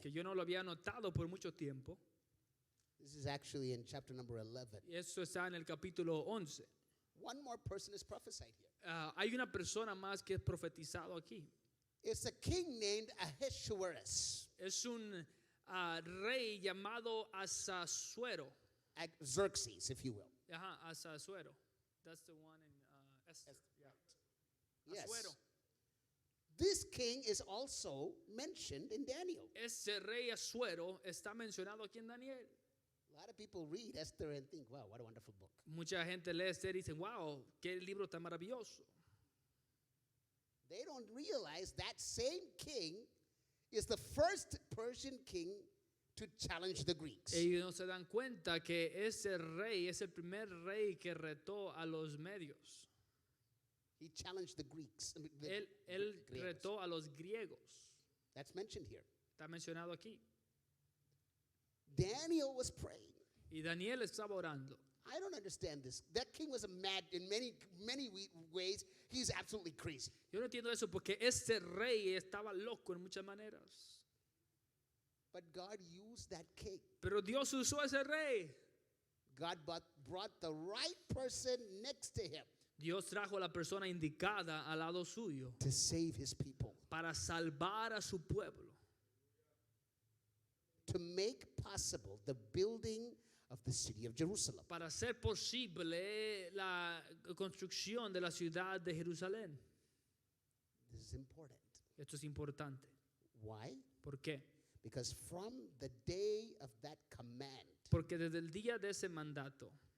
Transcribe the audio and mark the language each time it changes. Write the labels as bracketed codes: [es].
[es] que yo no lo había notado por mucho tiempo. [en] This is actually in chapter number 11. [es] Y eso está en el capítulo 11. [en] One more person is prophesied here. [es] Hay una persona más que es profetizado aquí. [en] It's a king named Ahasuerus, [es] Es un rey llamado Azazuero. [en] Xerxes, if you will. Ajá, Azazuero. That's the one in Esther. Yeah. Yes. [es] Asuero. [en] This king is also mentioned in Daniel. [es] Ese rey Asuero está mencionado aquí en Daniel. [en] A lot of people read Esther and think, wow, what a wonderful book. [es] Mucha gente lee Esther y dice, wow, qué libro tan maravilloso. [en] They don't realize that same king is the first Persian king to challenge the Greeks. [es] Ellos no se dan cuenta que ese rey es el primer rey que retó a los medios. [en] He challenged the Greeks. [es] Él griegos. retó a los griegos. [en] That's mentioned here. [es] Está mencionado aquí. [en] Daniel was praying. [es] Y Daniel estaba orando. [en] I don't understand this. That king was a mad in many ways. He's absolutely crazy. [es] Yo no entiendo eso porque este rey estaba loco en muchas maneras. [en] But God used that king. [es] Pero Dios usó a ese rey. [en] God brought the right person next to him [es] Dios trajo a la persona indicada al lado suyo [en] to save his people, [es] para salvar a su pueblo, [en] to make possible the building of the city of Jerusalem. [es] para hacer posible la construcción de la ciudad de Jerusalén. [en] This is important. [es] Esto es importante. [en] Why? [es] ¿Por qué? [en] Because from the day of that command, [es] Porque desde el día de ese mandato,